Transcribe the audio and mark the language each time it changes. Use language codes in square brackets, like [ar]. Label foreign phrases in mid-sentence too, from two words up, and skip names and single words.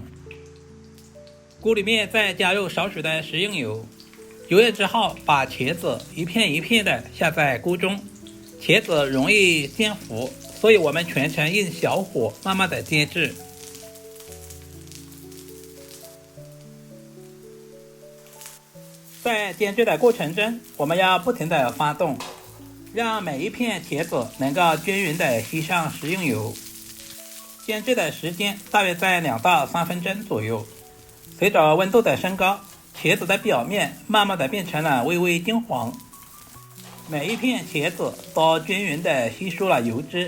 [zh] 鍋裡面再加入少許的食用油，油熱之後把茄子一片一片的下在鍋中。茄子容易煎糊，所以我們全程用小火慢慢的煎制。在煎製的過程中，我們要不停地翻動，讓每一片茄子能夠均勻地吸上食用油。煎製的時間大約在2到3分鐘左右。隨着溫度的升高，茄子的表面慢慢地變成了微微金黃，每一片茄子都均勻地吸收了油脂。